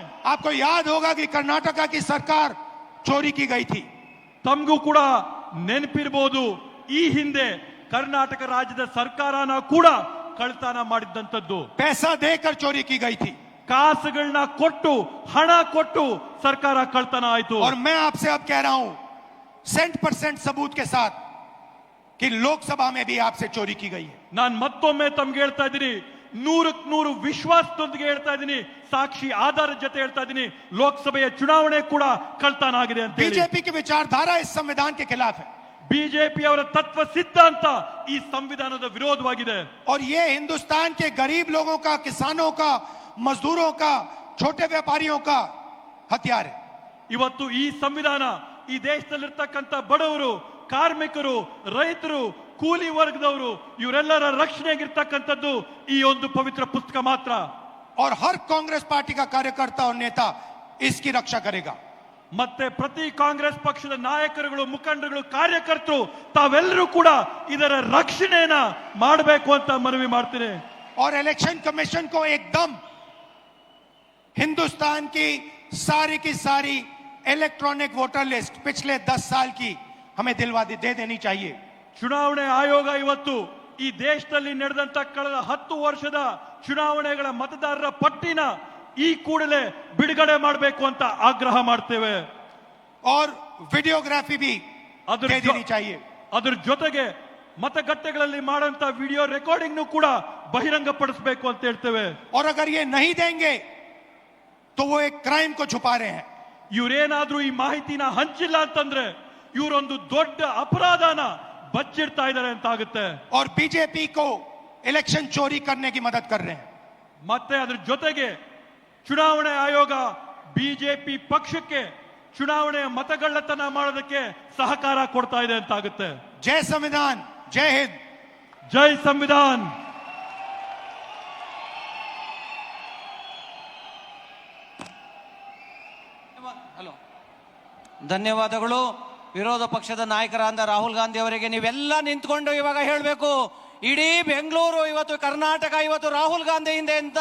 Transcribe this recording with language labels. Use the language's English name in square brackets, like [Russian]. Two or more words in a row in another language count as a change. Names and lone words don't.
[Hindi] आपको याद होगा कि कर्नाटका की सरकार चोरी की गई थी। [Kannada] ತಮಗೂ ಕೂಡ ನೆನಪಿರಬಹುದು, ಈ ಹಿಂದೆ ಕರ್ನಾಟಕ ರಾಜ್ಯದ ಸರ್ಕಾರನ ಕೂಡ ಕಳ್ತನ ಮಾಡಿದ್ದಂಥದ್ದು. [Hindi] पैसा देकर चोरी की गई थी। [Kannada] ಕಾಸುಗಳನ್ನ ಕೊಟ್ಟು, ಹಣ ಕೊಟ್ಟು ಸರ್ಕಾರ ಕಳ್ತನ ಆಯ್ತು. [Hindi] और मैं आपसे अब कह रहा हूं 100% सबूत के साथ कि लोकसभा में भी आपसे चोरी की गई है। [Kannada] ನಾನು ಮತ್ತೊಮ್ಮೆ ತಮ್ಗೆ ಹೇಳ್ತಾ ಇದ್ದೀನಿ, 100ಕ್ಕೆ 100 ವಿಶ್ವಾಸದೊಂದಿಗೆ ಹೇಳ್ತಾ ಇದ್ದೀನಿ, ಸಾಕ್ಷಿ ಆಧಾರದ ಜೊತೆ ಹೇಳ್ತಾ ಇದ್ದೀನಿ, ಲೋಕಸಭೆಯ ಚುನಾವಣೆ ಕೂಡ ಕಳ್ತನ ಆಗಿದೆ ಅಂತ ಹೇಳಿ. [Hindi] बीजेपी की विचारधारा इस संविधान के खिलाफ है। [Kannada] ಬಿಜೆಪಿ ಅವರ ತತ್ವ ಸಿದ್ಧಾಂತ ಈ ಸಂವಿಧಾನದ ವಿರೋಧವಾಗಿದೆ. [Hindi] और ये हिंदुस्तान के गरीब लोगों का, किसानों का, मजदूरों का, छोटे व्यापारियों का हथियार है। [Kannada] ಇವತ್ತು ಈ ಸಂವಿಧಾನ ಈ ದೇಶದಲ್ಲಿರ್ತಕ್ಕಂಥ ಬಡವರು, ಕಾರ್ಮಿಕರು, ರೈತರು, ಕೂಲಿ ವರ್ಗದವರು ಇವರೆಲ್ಲರ ರಕ್ಷಣೆಗಿರ್ತಕ್ಕಂಥದ್ದು ಈ ಒಂದು ಪವಿತ್ರ ಪುಸ್ತಕ ಮಾತ್ರ. [Hindi] और हर कांग्रेस पार्टी का कार्यकर्ता और नेता इसकी रक्षा करेगा। [Kannada] ಮತ್ತೆ ಪ್ರತಿ ಕಾಂಗ್ರೆಸ್ ಪಕ್ಷದ ನಾಯಕರುಗಳು, ಮುಖಂಡರುಗಳು, ಕಾರ್ಯಕರ್ತರು ತಾವೆಲ್ಲರೂ ಕೂಡ ಇದರ ರಕ್ಷಣೆಯನ್ನ ಮಾಡಬೇಕು ಅಂತ ಮನವಿ ಮಾಡ್ತೀನಿ। [Hindi] और [English] election commission [Hindi] को एकदम हिंदुस्तान की सारी [English] electronic voter list [Hindi] पिछले 10 साल की हमें दे देनी चाहिए। [Kannada] ಚುನಾವಣೆ ಆಯೋಗ ಇವತ್ತು ಈ ದೇಶದಲ್ಲಿ ನಡೆದಂತ ಕಳೆದ 10 ವರ್ಷದ ಚುನಾವಣೆಗಳ ಮತದಾರರ ಪಟ್ಟಿನ ಈ ಕೂಡಲೇ ಬಿಡುಗಡೆ ಮಾಡಬೇಕು ಅಂತ ಆಗ್ರಹ ಮಾಡ್ತೇವೆ। [Hindi] और वीडियोग्राफी भी दे देनी चाहिए। [Kannada] ಅದರ ಜೊತೆಗೆ ಮತಗಟ್ಟೆಗಳಲ್ಲಿ ಮಾಡಂತ [English] video recording [Kannada] ಕೂಡ ಬಹಿರಂಗಪಡಿಸಬೇಕು ಅಂತ ಹೇಳ್ತೇವೆ। [Hindi] और अगर ये नहीं देंगे तो वो एक क्राइम को छुपा रहे हैं। [Kannada] ಇವರೇನಾದ್ರೂ ಈ ಮಾಹಿತಿನ ಹಂಚಿಲ್ಲ ಅಂತಂದ್ರೆ ಇವರೊಂದು ದೊಡ್ಡ ಅಪರಾಧನ ಬಚ್ಚಿಡ್ತಾ ಇದ್ದಾರೆ ಅಂತ ಆಗುತ್ತೆ। [Hindi] और बीजेपी को इलेक्शन चोरी करने की मदद कर रहे हैं। [Kannada] ಮತ್ತೆ ಅದರ ಜೊತೆಗೆ ಚುನಾವಣೆ ಆಯೋಗ ಬಿಜೆಪಿ ಪಕ್ಷಕ್ಕೆ ಚುನಾವಣೆಯ ಮತಗಳ್ಳತನ ಮಾಡೋದಕ್ಕೆ ಸಹಕಾರ ಕೊಡ್ತಾ ಇದೆ ಅಂತ ಆಗುತ್ತೆ। [Hindi] जय संविधान, जय हिंद, जय संविधान। [Kannada] ಹಲೋ, ಧನ್ಯವಾದಗಳು। ವಿರೋಧ ಪಕ್ಷದ ನಾಯಕರಾದ ರಾಹುಲ್ ಗಾಂಧಿ ಅವರಿಗೆ ನೀವೆಲ್ಲ ನಿಂತ್ಕೊಂಡು ಇವಾಗ ಹೇಳಬೇಕು, ಇಡೀ ಬೆಂಗಳೂರು ಇವತ್ತು, ಕರ್ನಾಟಕ ಇವತ್ತು ರಾಹುಲ್ ಗಾಂಧಿ ಹಿಂದೆ ಅಂತ।